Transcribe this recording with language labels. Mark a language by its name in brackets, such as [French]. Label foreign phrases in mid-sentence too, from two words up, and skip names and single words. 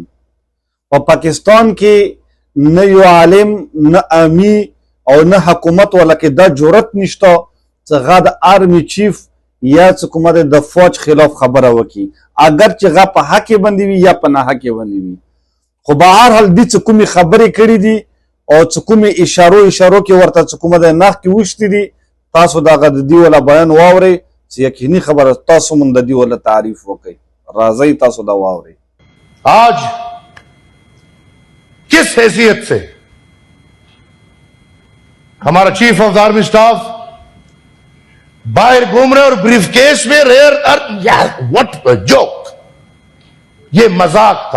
[Pashto] په پاکستان کې نه یو عالم نه امي او نه حکومت ولکه دا جرأت نشته چې هغه د آرمي چیف یا چې کومه د فوج خلاف خبره وکړي، اگر چې هغه په حق باندې وي یا په نه حق باندې وي. خو به هر حال دې چې کومې خبرې کړي دي او چې کومې اشارو کې ورته چې کومه د نخ کې وشتي دي، تاسو دغه د دې ولا بیان واورئ چې یقیني خبره تاسو مونږ د دې ولا تعریف وکړئ. راځئ تاسو دا واورئ. [Hindi] आज किस हैसियत से हमारा [English] chief of the army staff [Hindi] बाहर घूम रहे और ब्रीफकेस में [English] what a joke, [Hindi] ये मजाक था।